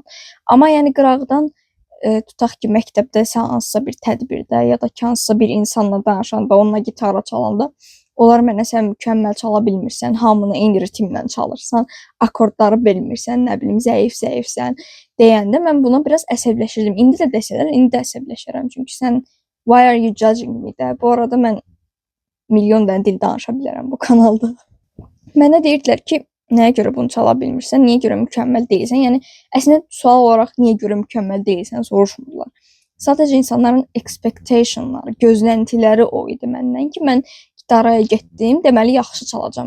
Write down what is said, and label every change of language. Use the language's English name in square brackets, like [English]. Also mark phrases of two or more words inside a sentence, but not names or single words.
[Azerbaijani] Amma yəni qıraqdan tutaq ki, məktəbdə sən hansısa bir tədbirdə ya da ki, hansısa bir insanla danışanda, onunla gitara çalanda onlar mənə sən mükəmməl çala bilmirsən, hamını eyni ritmlə çalırsan, akordları bilmirsən, nə bilim, zəifsən deyəndə mən buna biraz əsəbləşirdim. İndi də desələr, indi də əsəbləşirəm. Çünki sən [English] why are you judging me [Azerbaijani] də? Bu arada mən milyon dənə dil danışa bilərəm bu kanalda. Mənə deyirdilər ki, nəyə görə bunu çala bilmirsən, niyə görə mükəmməl deyilsən? Yəni əslində sual olaraq niyə görə mükəmməl deyilsən soruşmurdular. Sadəcə insanların expectationları, gözləntiləri o idi məndən ki, mən gitaraya getdim, deməli yaxşı çalacağam.